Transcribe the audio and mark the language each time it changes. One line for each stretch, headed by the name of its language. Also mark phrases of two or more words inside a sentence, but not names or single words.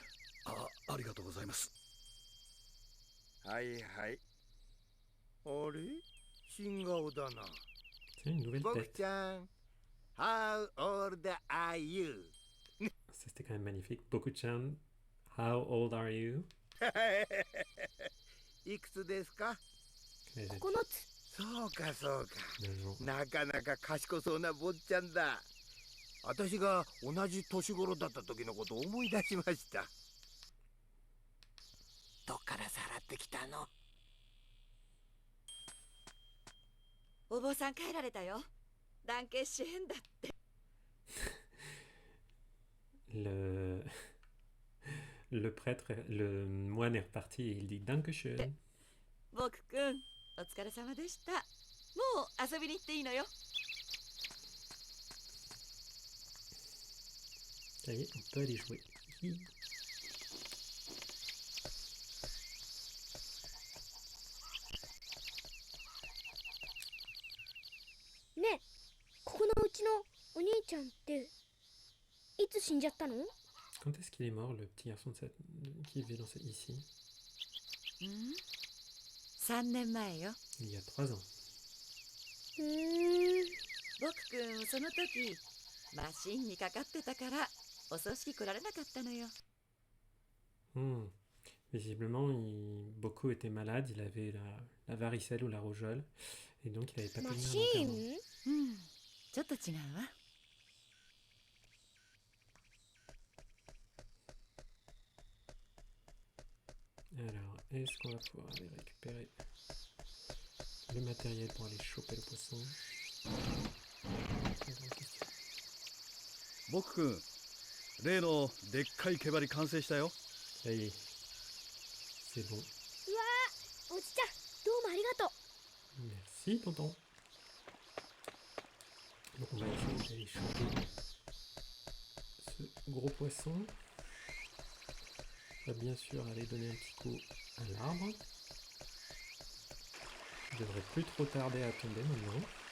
Japanese: ありがとうございます。はいはい。あれ、新顔だな。
French: C'est une nouvelle
Japanese: 僕
French: tête.
English: ちゃん、How old are you?
French: Ça, c'était quand même magnifique.
English: Boku-chan, how old are you?
Japanese: いくつですか？
French: Quel âge
Japanese: 9 つ。そうかそうか。
French: as-tu?
Japanese: なかなか賢そうな坊ちゃんだ。私が同じ年頃だった時のことを思い出しました。どっからさらってきたの？お坊さん帰られたよ。団結しへんだって。
French: Le prêtre, le moine est reparti et il dit Dankeschön.
Japanese: 僕くん、お疲れ様でした。もう遊びに行っていいのよ。
French: Ça y est, on peut aller jouer. Hi.
Japanese: ねえ、ここのうちのお兄ちゃんっていつ死んじゃったの？
French: Quand est-ce qu'il est mort, le petit garçon qui vivait ici?
Japanese: 3 年前よ。
French: Il y a 3 ans.
Japanese: 僕くんその時マシンにかかってたからお葬式来られなかったのよ。
French: Visiblement, Boko était malade, il avait la varicelle ou la rougeole, et donc il n'avait pas pu
Japanese: マ
French: venir à
Japanese: シ
French: l'enterrement.
Japanese: ーンちょっと違うわ。
French: Alors, est-ce qu'on va pouvoir aller récupérer le matériel pour aller choper le poisson? Très grande question.
Japanese: 僕くん、例のでっかい毛針完成したよ。
French: Ça y est, c'est bon.
Japanese: おじちゃんどうもありがとう。
French: Merci, tonton. Donc on va essayer d'aller choper ce gros poisson. On va bien sûr aller donner un petit coup à l'arbre. Il devrait plus trop tarder à tomber maintenant.